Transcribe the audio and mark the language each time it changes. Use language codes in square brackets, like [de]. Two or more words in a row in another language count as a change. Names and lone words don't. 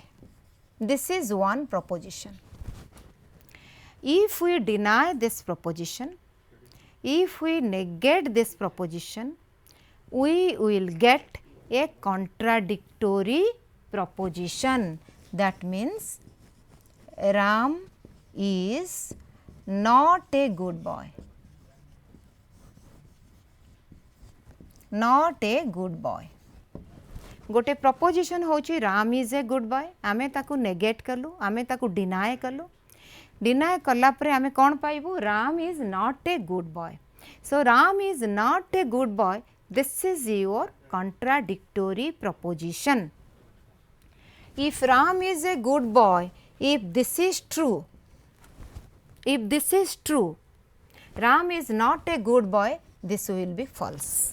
[en] This is one proposition. If we deny this proposition, if we negate this proposition, we will get a contradictory proposition. That means Ram is not a good boy. Not a good boy. [or] ଗୋଟେ ପ୍ରପୋଜିସନ ହେଉଛି [en] Ram is a good boy [or] ଆମେ ତାକୁ ନେଗେଟ କଲୁ ଆମେ ତାକୁ ଡିନାଏ କଲୁ ଡିନାଏ କଲା ପରେ ଆମେ କଣ ପାଇବୁ [en] Ram is not a good boy so Ram is not a good boy this is your contradictory proposition. If Ram is a good boy, if this is true, Ram is not a good boy, this will be false.